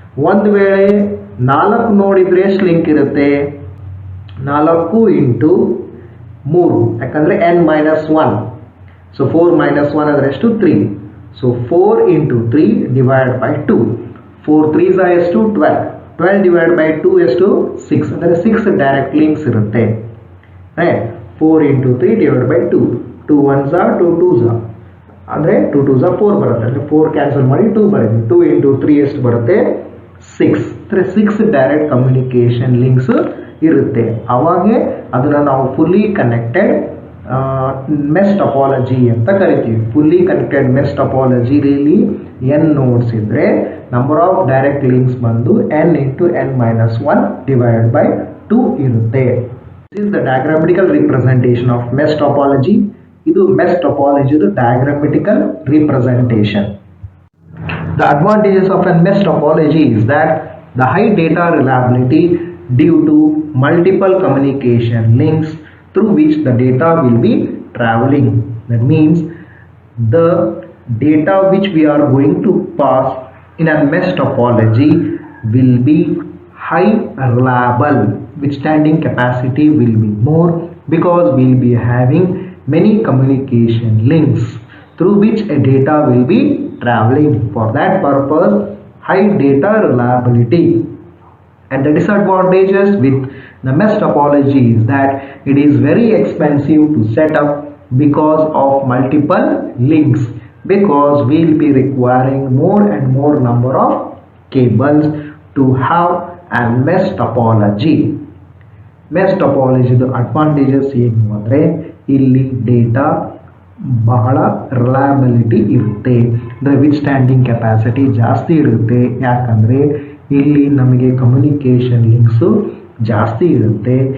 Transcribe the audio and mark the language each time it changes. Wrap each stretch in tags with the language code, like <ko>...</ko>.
<kn>ಒಂದು ವೇಳೆ 4 ನೋಡಿದರೆ ಎಷ್ಟು ಲಿಂಕ್ ಇರುತ್ತೆ? 4 ಇಂಟು 3 ಯಾಕಂದರೆ n-1, ಸೊ 4 - 1 ಅಂದರೆ ಎಷ್ಟು 3, so 4 into 3 divide by 2, 4 3s are ಎಷ್ಟು 12, 12 ಡಿವೈಡ್ ಬೈ 2 ಎಷ್ಟು 6 ಅಂದರೆ 6 ಡೈರೆಕ್ಟ್ ಲಿಂಕ್ಸ್ ಇರುತ್ತೆ. 4 into 3 divide by 2, 2 1s are 2 2s are ಅಂದರೆ 2 2s are 4 ಬರುತ್ತೆ. ಅಂದರೆ 4 ಕ್ಯಾನ್ಸಲ್ ಮಾಡಿ 2 ಬರೀತೀವಿ. 2 ಇಂಟು 3 ಎಷ್ಟು ಬರುತ್ತೆ 6 ಅಂದರೆ 6 ಡೈರೆಕ್ಟ್ ಕಮ್ಯುನಿಕೇಷನ್ ಲಿಂಕ್ಸ್ ಇರುತ್ತೆ. ಅವಾಗೆ ಅದನ್ನು ನಾವು ಫುಲ್ಲಿ ಕನೆಕ್ಟೆಡ್ ಮೆಶ್ ಟಪಾಲಜಿ ಅಂತ ಕರಿತೀವಿ. Fully connected mesh ಟಪಾಲಜಿಲಿ n notes ಇದ್ದರೆ ನಂಬರ್ ಆಫ್ ಡೈರೆಕ್ಟ್ ಲಿಂಕ್ಸ್ ಬಂದು n into n-1 divided by 2 ಇರುತ್ತೆ.</kn> <en>This is the diagrammatical representation of mesh topology.</en> <kn>ಇದು mesh topology diagrammatical representation.</kn> <en>The advantages of a mesh topology is that the high data reliability due to multiple communication links through which the data will be traveling. That means the data which we are going to pass in a mesh topology will be high reliable, withstanding capacity will be more because we will be having many communication links through which a data will be traveling. For that purpose, high data reliability. And the disadvantages with the mesh topology is that it is very expensive to set up because of multiple links, because we will be requiring more and more number of cables to have a mesh topology.</en> <kn>Mesh ಟಪಾಲಜಿದು advantages ಏನು ಅಂದರೆ ಇಲ್ಲಿ data ಬಹಳ reliability ಇರುತ್ತೆ, ಅಂದರೆ with standing capacity ಜಾಸ್ತಿ ಇರುತ್ತೆ. ಯಾಕಂದರೆ ಇಲ್ಲಿ ನಮಗೆ ಕಮ್ಯುನಿಕೇಷನ್ ಲಿಂಕ್ಸು ಜಾಸ್ತಿ ಇರುತ್ತೆ.</kn>